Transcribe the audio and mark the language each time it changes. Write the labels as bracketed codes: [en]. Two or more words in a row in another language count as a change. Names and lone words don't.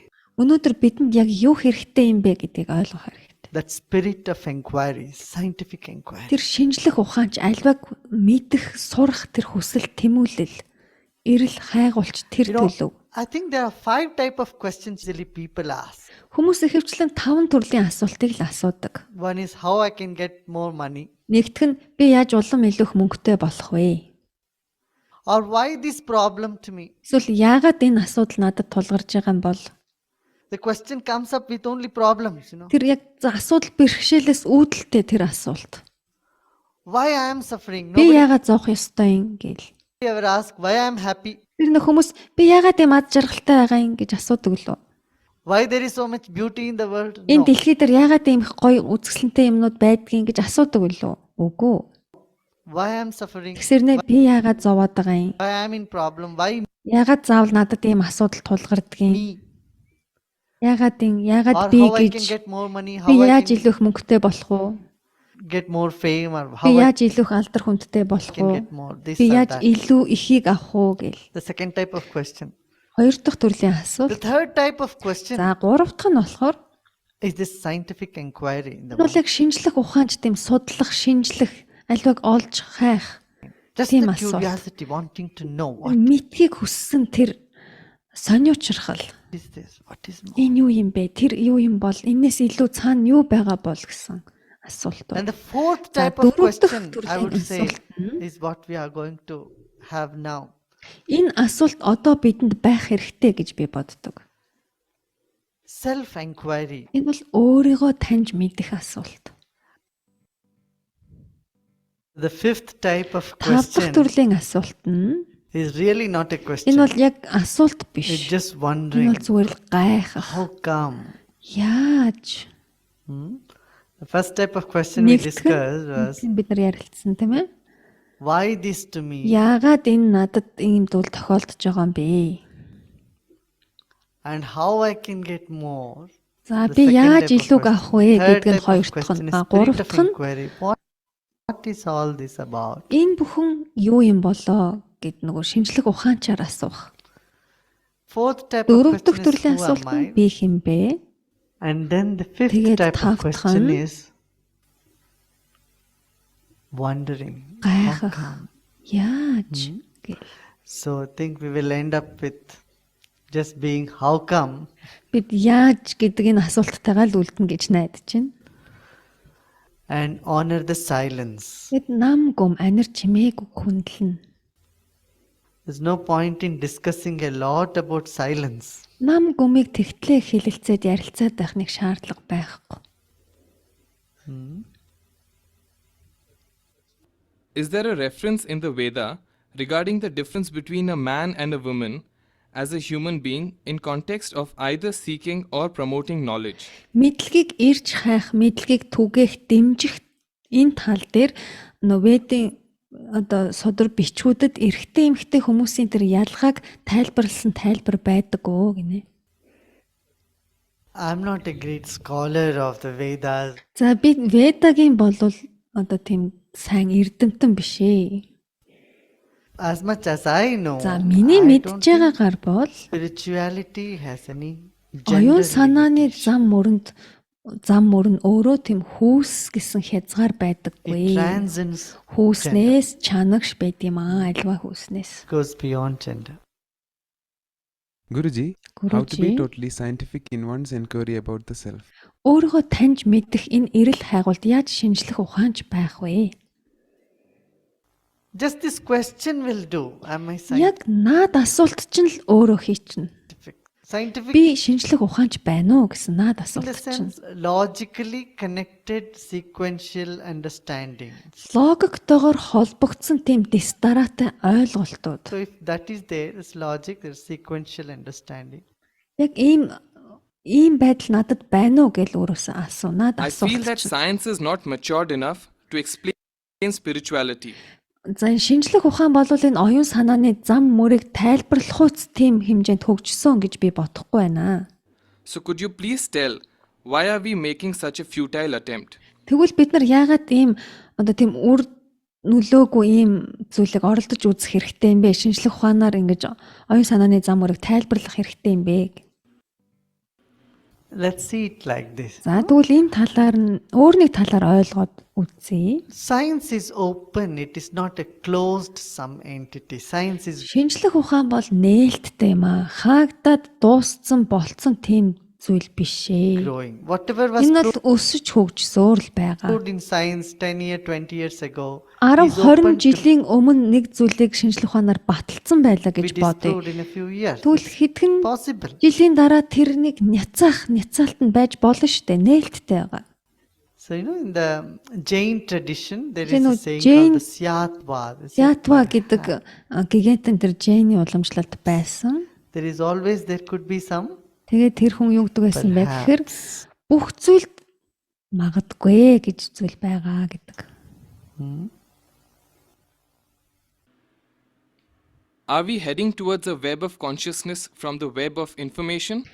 [mn] Өнөөдөр бидэнд яг юу хэрэгтэй юм бэ гэдгийг ойлгох хэрэгтэй. [en] that spirit of inquiry, scientific inquiry. [mn] Тэр шинжлэх ухаанч альваг мэдэх, сурах тэр хүсэл тэмүүлэл, эрэл хайгуулч тэр [en] You know, [mn] төлөв. [en] I think there are 5 type of questions really people ask. [mn] Хүмүүс ихэвчлэн 5 төрлийн асуултыг л асуудаг. [en] One is how I can get more money, [mn] Нэгдүг нь би яаж улам илүү их мөнгөтэй болох вэ? [en] or why this problem to me. [mn] Эсвэл яагаад энэ асуудал надад тулгарч байгаа юм бол [en] The question comes up with only problems, [mn] тэр яг асуудал бэрхшээлээс үүдэлтэй тэр асуулт. [en] Why I am suffering? [mn] Би [en] Nobody [mn] яагаад зовх ёстой юм гээл. [en] ever ask why I am happy, [mn] Тэр нөх хүмүүс би яагаад юм ад жаргалтай байгаа юм гэж асуудаг лөө. [en] why there is so much beauty in the world. [mn] Энэ [en] No. [mn] дэлхий дээр яагаад ийм их гоё үзэсгэлэнтэй юмнууд байдгийг гэж асуудаг лөө. Үгүй. [en] Why I am suffering, [mn] Тэгсэрнэ би яагаад зовоод байгаа юм? [en] why I am in problem, why [mn] Яагаад заавал надад ийм асуудал тулгардгийг? [en] me, [mn] Яагаад [en] or [mn] би [en] how I can [mn] гэж [en] get more money, how [mn] би [en] I [mn] яаж [en] can [mn] илүү их мөнгөтэй болох уу? [en] get more fame, or [mn] Би [en] how I [mn] яаж илүү их алдар хүндтэй болох [en] can [mn] уу? [en] get more this [mn] Би [en] or [mn] яаж [en] that. [mn] илүү ихийг авах уу гэл. [en] The second type of question. [mn] Хоёр дахь төрлийн [en] The [mn] асуулт. [en] third type of question [mn] За гурав дахь нь болохоор [en] is this scientific inquiry in the [mn] энэ бол [en] world. [mn] яг шинжлэх ухаанч тийм судлах, шинжлэх, альваг олж хайх, [en] Just [mn] тийм [en] the [mn] асуулт. [en] curiosity, wanting to know what [mn] мэдхийг хүссэн тэр сониучрахал. [en] is this, what is more. [mn] Энэ юу юм бэ? Тэр юу юм бол энэс илүү цаана юу байгаа бол гэсэн асуулт [en] And [mn] байна. [en] the fourth [mn] За [en] type of [mn] дөрөв дахь [en] question I [mn] төрлийн [en] would say [mn] асуулт нь [en] is what we are going to have now. [mn] энэ асуулт одоо бидэнд байх хэрэгтэй гэж би боддог. [en] Self-inquiry. [mn] Энэ бол өөрийгөө таньж мэдэх асуулт. [en] The fifth type of [mn] Тав дахь [en] question [mn] төрлийн асуулт нь [en] is really not a [mn] энэ [en] question. [mn] бол яг асуулт [en] It's [mn] биш. [en] just [mn] Энэ [en] wondering [mn] бол зүгээр л гайхах. [en] how come. [mn] Яаж? [en] The first type of question we discussed was [mn] Бид нар ярилцсан тийм ээ. [en] why this to me [mn] Яагаад энэ надад ийм зүйл тохиолдож байгаа юм бэ? [en] and how I can get more. [mn] За [en] The [mn] би [en] second [mn] яаж [en] type of [mn] илүүг [en] question. [mn] авах вэ [en] Third [mn] гэдэг нь [en] type of [mn] хоёр дахь [en] question [mn] нь. [en] is [mn] А [en] spirit [mn] гурав [en] of [mn] дахь нь [en] inquiry. What is all this about? [mn] энэ бүхэн юу юм болоо гэд нөгөө шинжлэх ухаанчаар асуух. [en] Fourth type of [mn] Дөрөв дахь [en] question [mn] төрлийн [en] is who [mn] асуулт [en] am [mn] нь [en] I? [mn] би хэм бэ? [en] And then the fifth [mn] Тэгээд [en] type of [mn] тав дахь [en] question [mn] нь [en] is wondering. How [mn] Гайхах. [en] come? [mn] Яаж гэл. [en] So I think we will end up with just being how come, [mn] Бид яаж гэдэг энэ асуулттайгаа л үлдэнэ гэж найдаж байна. [en] and honor the silence. [mn] Бид нам гом анир чимээг хүндлэн. [en] There's no point in discussing a lot about silence. [mn] Нам гомыг тэгтлээ хэлэлцээд ярилцаад байх нэг шаардлага байхгүй. [en] Is there a reference in the Veda regarding the difference between a man and a woman as a human being in context of either seeking or promoting knowledge? [mn] Мэдлэгийг ирж хайх, мэдлэгийг түгээх, дэмжих энэ тал дээр Ведийн одоо содөр бичгүүдэд эрэгтэй эмэгтэй хүмүүсийн тэр ялгааг тайлбарласан тайлбар байдаг оо гинэ. [en] I'm not a great scholar of the Vedas. [mn] За би Ведагийн болвол одоо тийм сайн эрдэмтэн биш ээ. [en] As much as I know, [mn] За миний [en] I [mn] мэдж [en] don't think [mn] байгаагаар бол [en] spirituality has any gender [mn] оюун санааны [en] limitation. [mn] зам мөрөн өөрөө тийм хүүс гэсэн хязгаар [en] It [mn] байдаггүй. [en] transcends, [mn] Хүүснээс чанагш байд юм аа, альва хүүснээс. [en] goes beyond gender. Guruji, how to be [mn] Гүрүжи [en] totally scientific in one's inquiry about the self? [mn] өөрийгөө таньж мэдэх энэ эрэл хайгуулд яаж шинжлэх ухаанч байх вэ? [en] Just this question will do. Am I [mn] Яг наад асуулт чинь л өөрөө хийчихнэ. [en] scientific? Scientific [mn] Би шинжлэх ухаанч байна уу гэсэн наад [en] in the [mn] асуулт чинь. [en] sense logically connected sequential understanding. [mn] Логиктойгоор холбогдсон тийм дистаратай ойлголтууд. [en] So if that is there, it's logic, there's sequential understanding. [mn] Яг ийм байдал надад байна уу гэж өөрөөсөө асуу. Наад [en] I feel that [mn] асуулт чинь. [en] science is not matured enough to explain spirituality. [mn] За энэ шинжлэх ухаан бол энэ оюун санааны зам мөрийг тайлбарлахуйц тийм хэмжээнд хөгжсөн гэж би бодохгүй байна. [en] So could you please tell why are we making such a futile attempt? [mn] Тэгвэл бид нар яагаад ийм одоо тийм үр нөлөөгүй ийм зүйлийг оролдож үзэх хэрэгтэй юм бэ? Шинжлэх ухаанаар ингэж оюун санааны зам мөрийг тайлбарлах хэрэгтэй юм бэ? [en] Let's see it like this. [mn] За тэгвэл энэ талаар нь өөр нэг талаар ойлгоод үзье. [en] Science is open, it is not a closed some entity. Science is [mn] Шинжлэх ухаан бол нээлттэй юм аа. Хаагдаад дууссан болцсон тийм зүйл биш ээ. [en] growing. Whatever was [mn] Энэ бол өсөж хөгжсөөр л байгаа. [en] proved in science 10 years, 20 years ago [mn] 10 [en] is open [mn] 20 [en] to [mn] жилийн өмнө нэг зүйлийг шинжлэх ухаанаар баталсан байлаа [en] be [mn] гэж бодъё. [en] disproved in a few years. [mn] Тэгвэл хэдхэн [en] Possible. [mn] жилийн дараа тэрнийг няцаалт нь байж болно шүү дээ. Нээлттэй байгаа. [en] So in the Jain tradition, there is You know, a saying Jain- called the Syatva. [mn] Ятва гэдэг гигантын тэр Джейни уламжлалт байсан. [en] There is always, there could be some [mn] Тэгээд тэр хүн юу гэдэг байсан бэ гэхээр бүх зүйлд магадгүй гэж зүйл байгаа гэдэг. [en] Are we heading towards a web of consciousness from the web of information?